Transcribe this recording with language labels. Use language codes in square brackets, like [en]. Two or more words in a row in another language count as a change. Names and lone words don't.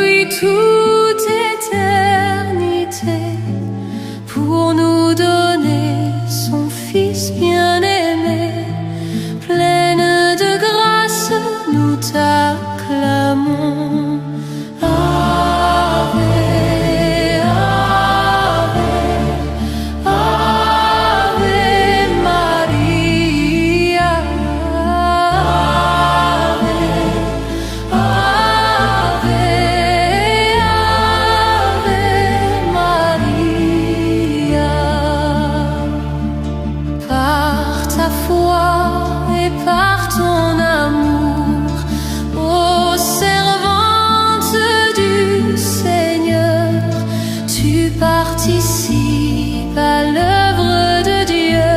[fr] toute éternité pour nous donner son Fils bien-aimé. Pleine de grâce, nous t'acclamons. [la] Ave, Ave, Ave Maria. Ave, Ave, Ave Maria. [fr] Par ta foi et par ton amour, ô servante du Seigneur, tu participes à l'œuvre de Dieu.